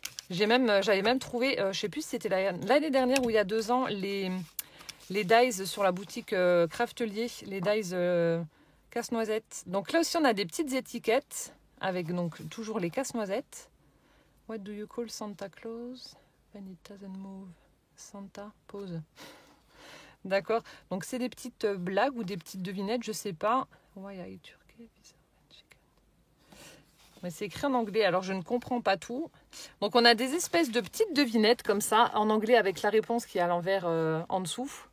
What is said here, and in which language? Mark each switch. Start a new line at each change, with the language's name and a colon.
French: J'avais même trouvé, je sais plus si c'était l'année dernière ou il y a 2 ans, les dies sur la boutique Craftelier, les dies casse-noisettes. Donc là aussi, on a des petites étiquettes avec donc toujours les casse-noisettes.
English: What do you call Santa Claus when it doesn't move? Santa, pause.
French: D'accord. Donc c'est des petites blagues ou des petites devinettes, je sais pas.
English: Why are you Turkey?
French: Mais c'est écrit en anglais, alors je ne comprends pas tout. Donc on a des espèces de petites devinettes comme ça, en anglais avec la réponse qui est à l'envers en dessous.